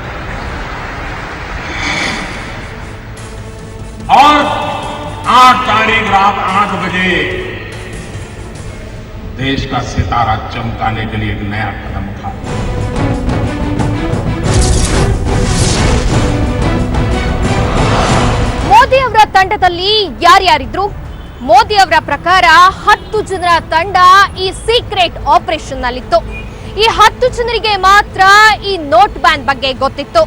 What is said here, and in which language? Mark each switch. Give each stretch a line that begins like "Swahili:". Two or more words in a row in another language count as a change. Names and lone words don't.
Hindi: और 8 तारीख रात 8 बजे देश का सितारा चमकाने के लिए एक नया कदम उठा।
Kannada: ಮೋದಿ ಅವರ ತಂಡದಲ್ಲಿ ಯಾರ್ಯಾರಿದ್ರು? ಮೋದಿ ಅವರ ಪ್ರಕಾರ 10 ಜನರ ತಂಡ ಈ
English: secret operation
Kannada: ನಲ್ಲಿತ್ತು. ಈ 10 ಜನರಿಗೆ ಮಾತ್ರ ಈ
English: note ban
Kannada: ಬಗ್ಗೆ ಗೊತ್ತಿತ್ತು.